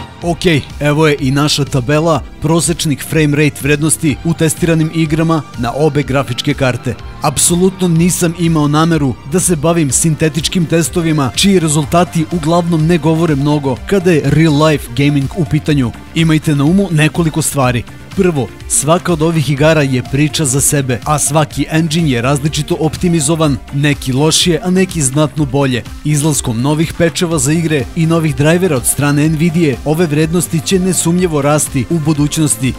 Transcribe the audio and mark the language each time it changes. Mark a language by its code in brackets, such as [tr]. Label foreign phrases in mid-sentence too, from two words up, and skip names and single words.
[sr] Ok, evo je i naša tabela prosečnih [en] frame rate [sr] vrednosti u testiranim igrama na obe grafičke karte. Apsolutno nisam imao nameru da se bavim sintetičkim testovima čiji rezultati uglavnom ne govore mnogo kada je [en] real life gaming [sr] u pitanju. Imajte na umu nekoliko stvari. Prvo, svaka od ovih igara je priča za sebe, a svaki engine je različito optimizovan, neki lošije, a neki znatno bolje. Izlaskom novih pečeva za igre i novih drivera od strane Nvidia, ove vrednosti će nesumnjivo rasti u budućnosti.